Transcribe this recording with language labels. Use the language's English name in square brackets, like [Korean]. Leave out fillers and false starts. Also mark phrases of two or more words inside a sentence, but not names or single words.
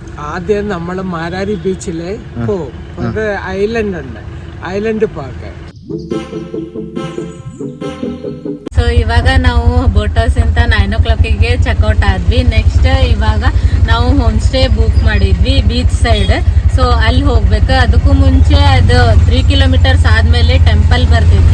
[Malayalam] ആദ്യം നമ്മൾ മാരാരി ബീച്ചിൽ പോവും. ഒരു ഐലൻഡ് ഉണ്ട്, [English] island park. [Kannada] ಸೊ ಇವಾಗ ನಾವು [English] boat house [Kannada] ಇಂದ [English] 9 o'clock checkout [Kannada] ಆದ್ವಿ. ನೆಕ್ಸ್ಟ್ ಇವಾಗ ನಾವು [English] home stay book [Kannada] ಮಾಡಿದ್ವಿ [English] beach side. [Kannada] ಸೊ ಅಲ್ಲಿ ಹೋಗ್ಬೇಕು. ಅದಕ್ಕೂ ಮುಂಚೆ ಅದು 3 kilometers ಆದ್ಮೇಲೆ ಟೆಂಪಲ್ ಬರ್ತೈತಿ.